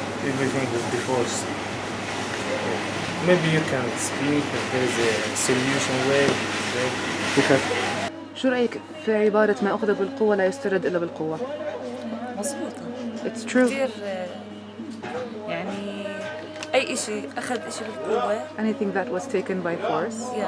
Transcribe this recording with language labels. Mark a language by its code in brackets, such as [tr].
[en] Everything with the force. Maybe you can speak if there's a solution way. Okay. [ar] شو رأيك في عبارة ما أخذ بالقوة لا يسترد إلا بالقوة؟ مظبوطة. [en] It's true. [ar] كتير يعني أي إشي أخذ إشي بالقوة. [en] Anything that was taken by force